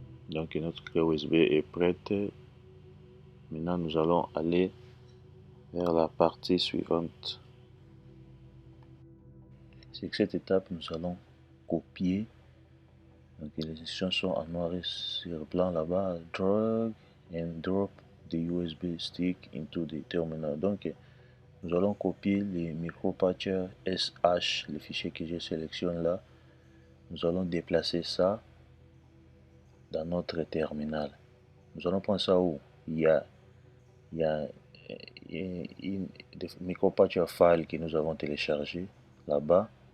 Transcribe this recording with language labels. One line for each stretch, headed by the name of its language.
French: Donc notre clé USB est prête. Maintenant nous allons aller vers la partie suivante. Sur cette étape, nous allons copier. Donc les instructions sont en noir et sur blanc là-bas.
English: Drag and drop the USB stick into the terminal.
French: Donc nous allons copier les micropatchers SH, les fichiers que je sélectionne là. Nous allons déplacer ça dans notre terminal. Nous allons prendre ça où il y a une micropatcher file que nous avons téléchargé là-bas.